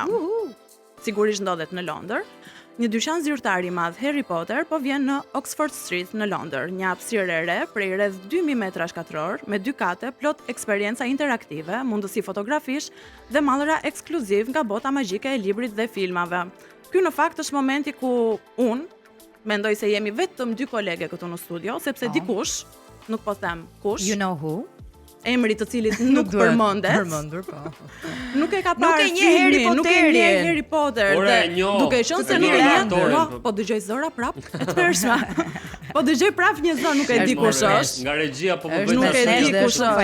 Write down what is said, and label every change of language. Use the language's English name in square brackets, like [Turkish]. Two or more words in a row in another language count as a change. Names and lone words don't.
[Albanian] Sigurisht ndodhet në Londër. Një dyqan zyrtar i madh Harry Potter po vjen në Oxford Street në Londër, një hapësirë e re prej rreth 2000 metrash katror me 2 kate, plot eksperjenca interaktive, mundësi fotografish dhe mallra ekskluziv nga bota magjike e librit dhe filmave. Ky në fakt është momenti ku unë mendoj se jemi vetëm 2 kolege këtu në studio, sepse dikush, nuk po them kush, [English] you know who, [Albanian] emri të cilit nuk përmendet. Nuk e ka parë filmin, nuk e njeh Harry Potter dhe duke qenë se nuk e njeh, po dëgjoj zëra prap e tmerrshme. Po dëgjoj prap një zë, nuk e di kush është. Nga regjia po më bëj nuk e di kush është